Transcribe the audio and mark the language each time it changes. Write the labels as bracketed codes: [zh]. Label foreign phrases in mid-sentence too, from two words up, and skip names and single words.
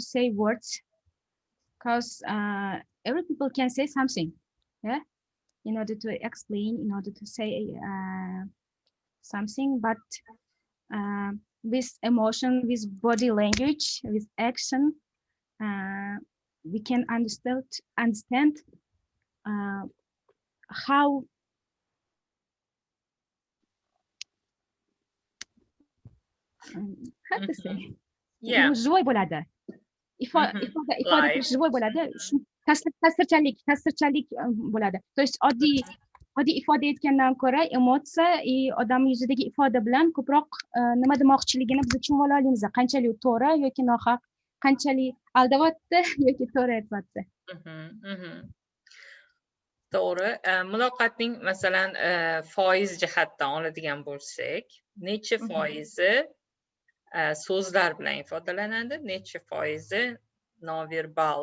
[en] say words, because every people can say something, yeah, in order to explain, in order to say something, but with emotion, with body language, with action, we can understand how how to say, Yeah. [uz] живой bo'ladi. Ifoda qilish живой bo'ladi. Ta'sirchanlik bo'ladi. [ru] То есть [uz] oddiy ifoda etgandan ko'ra emotsiya odam yuzidagi ifoda bilan ko'proq nima demoqchiligini biz tushunib ola olamiz. Qanchalik to'g'ri yoki nohaq, qanchalik aldayapti yoki to'g'ri aytyapti. To'g'ri. Muloqotning masalan foiz jihatdan oladigan bo'lsak, necha foizi so'zlar bilan ifodalanadi, necha foizi nonverbal?